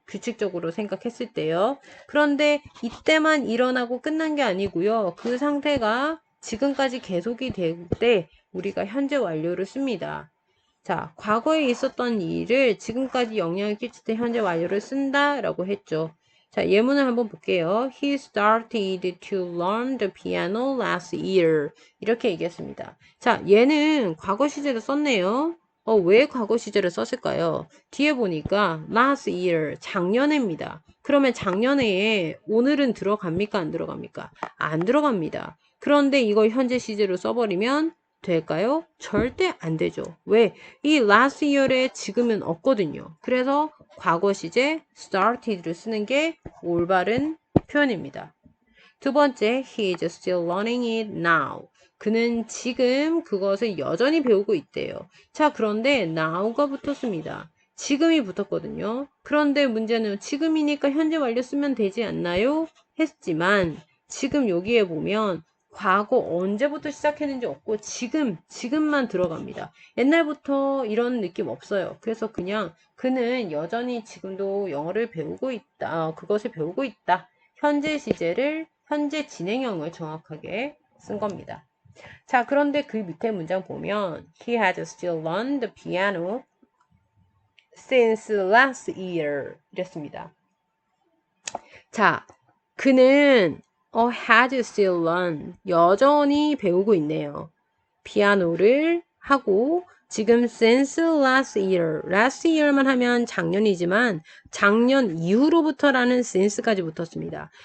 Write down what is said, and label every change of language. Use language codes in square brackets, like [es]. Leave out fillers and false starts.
[ko] 규칙적으로 생각했을 때요. 그런데 이때만 일어나고 끝난 게 아니고요. 그 상태가 지금까지 계속이 될 때 우리가 현재 완료를 씁니다. 자, 과거에 있었던 일을 지금까지 영향을 끼칠 때 현재 완료를 쓴다라고 했죠. 자, 예문을 한번 볼게요. [en] He started to learn the piano last year. [ko] 이렇게 얘기했습니다. 자, 얘는 과거 시제를 썼네요. 왜 과거 시제를 썼을까요? 뒤에 보니까 last year, 작년에입니다. 그러면 작년에 오늘은 들어갑니까? 안 들어갑니까? 안 들어갑니다. 그런데 이걸 현재 시제로 써버리면 될까요? 절대 안 되죠. 왜? 이 last year에 지금은 없거든요. 그래서 과거 시제 started를 쓰는 게 올바른 표현입니다. 두 번째, [en] he is still learning it now. [ko] 그는 지금 그것을 여전히 배우고 있대요. 자, 그런데 now가 붙었습니다. 지금이 붙었거든요. 그런데 문제는 지금이니까 현재 완료 쓰면 되지 않나요? 했지만 지금 여기에 보면 과거 언제부터 시작했는지 없고 지금만 들어갑니다. 옛날부터 이런 느낌 없어요. 그래서 그냥 그는 여전히 지금도 영어를 배우고 있다. 그것을 배우고 있다. 현재 시제를 현재 진행형을 정확하게 쓴 겁니다. 자, 그런데 그 밑에 문장 보면 [en] He has still learned the piano since last year [ko] 이랬습니다. 자, 그는 [en] had still learned [ko] 여전히 배우고 있네요. 피아노를 하고 지금 since last year만 하면 작년이지만 작년 이후로부터라는 since까지 붙었습니다.